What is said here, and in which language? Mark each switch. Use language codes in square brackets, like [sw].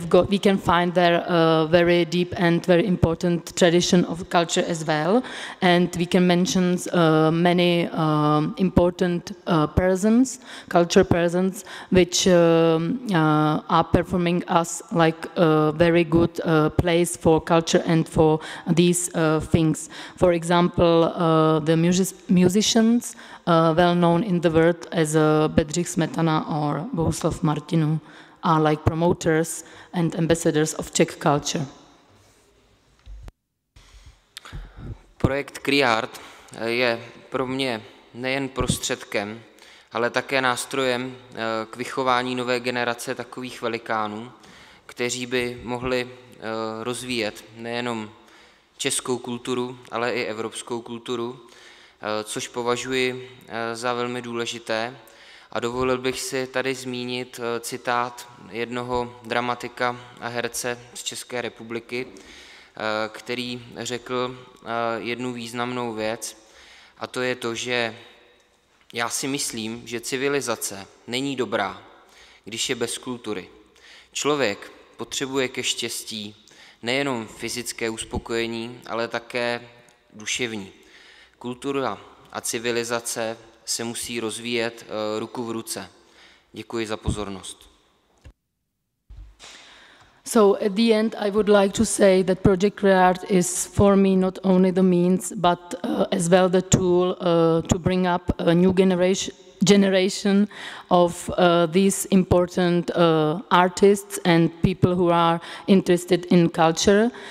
[en] we can find there a very deep and very important tradition of culture as well, and we can mention many important persons, culture persons, which are performing us like a very good place for culture and for these things. For example, the musicians well known in the world as Bedřich Smetana or Bohuslav Martinu are like promoters and ambassadors of Czech culture. [cs] Projekt CreArt je pro mě nejen prostředkem, ale také nástrojem k vychování nové generace takových velikánů, kteří by mohli rozvíjet nejenom českou kulturu, ale i evropskou kulturu, což považuji za velmi důležité. A dovolil bych si tady zmínit citát jednoho dramatika a herce z České republiky, který řekl jednu významnou věc, a to je to, že já si myslím, že civilizace není dobrá, když je bez kultury. Člověk potřebuje ke štěstí nejenom fyzické uspokojení, ale také duševní. Kultura a civilizace se musí rozvíjet ruku v ruce. Děkuji za pozornost. [en] So at the end, I would like to say that Project CreArt is for me not only the means, but as well the tool to bring up a new generation of these important artists and people who are interested in culture.